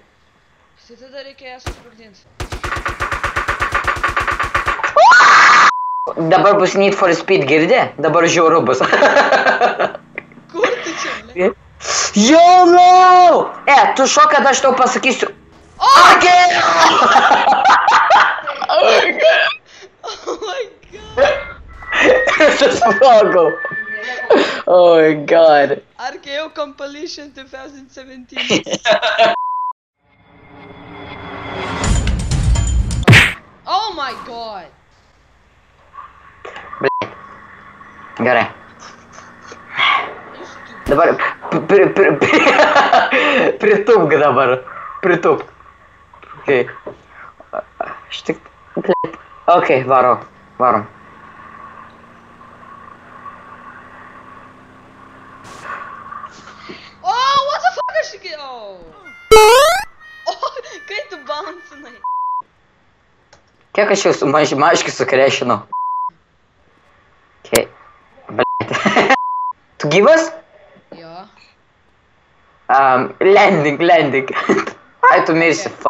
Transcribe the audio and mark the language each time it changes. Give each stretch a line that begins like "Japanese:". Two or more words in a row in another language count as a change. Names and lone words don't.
Lithuanian: Tai tada reikia ją susprogdinti. Dabar bus Need for Speed, girdi? Dabar žiauru bus. Kur tu čia, ble?
English: Yo, no!
Lithuanian: Tu šok, kad aš tau pasakysiu.
English: Okay! Oh my god! Susprogau. Oh my god. RKO Compilation 2017. Oh my god!
Lithuanian: Gerai. Dabar pritupk dabar. Pritupk. Okay. Štik. Okay, varom.
English: Oh, what the fuck
Lithuanian: aš iki...
English: Oh.
Lithuanian: Oh, kai tu bouncinai. Kiek aš jau su maškiu sukrešinau? Okay. Blet. Tu gyvas? Jo. Landing. Ai, tu mirsi, f***.